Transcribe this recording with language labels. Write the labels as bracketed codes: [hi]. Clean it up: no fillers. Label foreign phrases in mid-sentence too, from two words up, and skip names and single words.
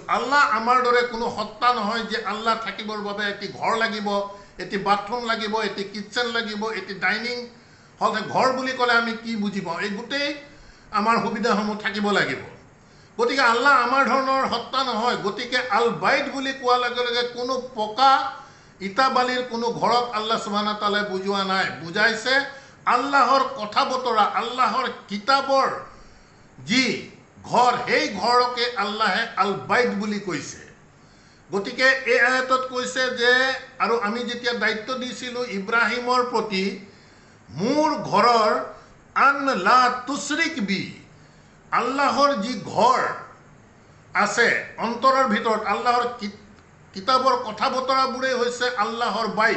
[as] আল্লাহ আমাৰ দৰে কোনো সত্তা নহয় যে আল্লাহ থাকিবৰ বাবে এটি ঘৰ লাগিব, এটি বাথৰুম লাগিব, এটি কিটচেন লাগিব, এটি [en] dining hall. [as] ঘৰ বুলি ক'লে আমি কি বুজি পাওঁ? এই গোটেই আমাৰ সুবিধাসমূহ থাকিব লাগিব। গতিকে আল্লাহ আমাৰ ধৰণৰ সত্তা নহয়। গতিকে [ar] البيت [as] বুলি কোৱাৰ লগে লগে কোনো পকা ইটা বালিৰ কোনো ঘৰক [ar] الله سبحانه وتعالى [as] বুজোৱা নাই। বুজাইছে আল্লাহৰ কথা বতৰা, আল্লাহৰ কিতাপৰ যি ঘৰ, সেই ঘৰকে আল্লাহে [ar] البيت [as] বুলি কৈছে। গতিকে এই আয়াতত কৈছে যে আৰু আমি যেতিয়া দায়িত্ব দিছিলোঁ ইব্ৰাহিমৰ প্ৰতি মোৰ ঘৰৰ [ar] أن لا تشرك بي, [as] আল্লাহৰ যি ঘৰ আছে অন্তৰৰ ভিতৰত, আল্লাহৰ কিতাপৰ কথা বতৰাবোৰেই হৈছে আল্লাহৰ বাইত।